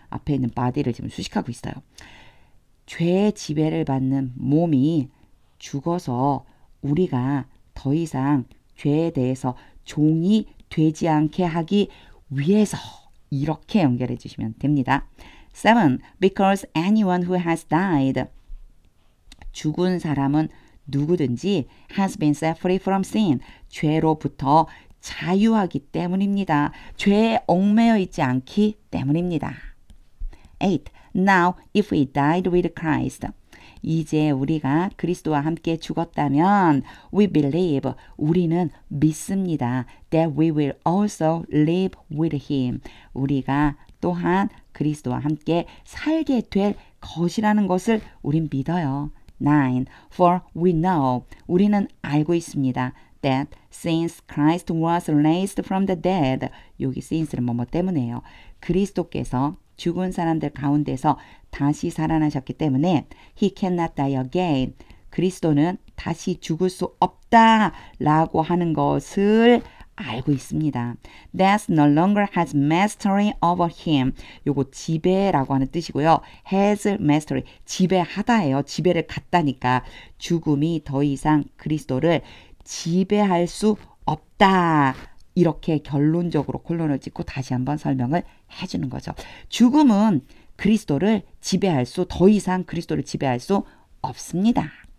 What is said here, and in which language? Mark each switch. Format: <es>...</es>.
<ko>앞에 있는 body를 지금 수식하고 있어요. 죄의 지배를 받는 몸이 죽어서 우리가 더 이상 죄에 대해서 종이 되지 않게 하기 위해서 이렇게 연결해 주시면 됩니다. 7.</ko> <en>Because anyone who has died.</en> <ko>죽은 사람은 누구든지</ko> <en>has been set free from sin.</en> <ko>죄로부터 자유하기 때문입니다. 죄에 얽매여 있지 않기 때문입니다. 8.</ko> <en>Now, if we died with Christ.</en> <ko>이제 우리가 그리스도와 함께 죽었다면</ko> <en>we believe,</en> <ko>우리는 믿습니다.</ko> <en>That we will also live with him.</en> <ko>우리가 또한 그리스도와 함께 살게 될 것이라는 것을 우린 믿어요. 9.</ko> <en>For we know,</en> <ko>우리는 알고 있습니다.</ko> <en>That since Christ was raised from the dead,</en> <ko>여기 since는 뭐뭐 때문에요. 그리스도께서 죽은 사람들 가운데서 다시 살아나셨기 때문에</ko> <en>He cannot die again.</en> <ko>그리스도는 다시 죽을 수 없다라고 하는 것을 알고 있습니다.</ko> <en>Death no longer has mastery over him.</en> <ko>요거 지배라고 하는 뜻이고요. has mastery, 지배하다예요. 지배를 갖다니까 죽음이 더 이상 그리스도를 지배할 수 없다. 이렇게 결론적으로 콜론을 찍고 다시 한번 설명을 해주는 거죠. 죽음은 그리스도를 지배할 수, 더 이상 그리스도를 지배할 수 없습니다.</ko>